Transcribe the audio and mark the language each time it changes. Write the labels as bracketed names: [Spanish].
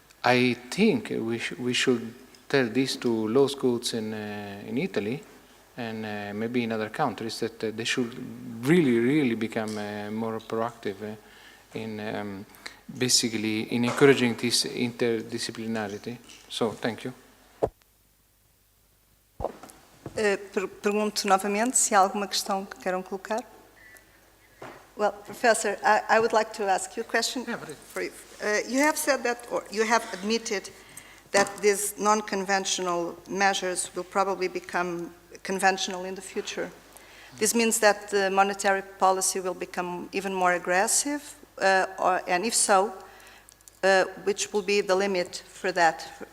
[English] I think we should tell this to law schools in Italy and maybe in other countries that they should really become more proactive in basically in encouraging this interdisciplinarity. So, thank you. [Portuguese] Pergunto novamente se há alguma questão que queiram colocar. [English] Well, Professor, I would like to ask you a question. Yeah, For you. You have said that, or you have admitted that these non-conventional measures will probably become conventional in the future. This means that the monetary policy will become even more aggressive, and if so, which will be the limit for that?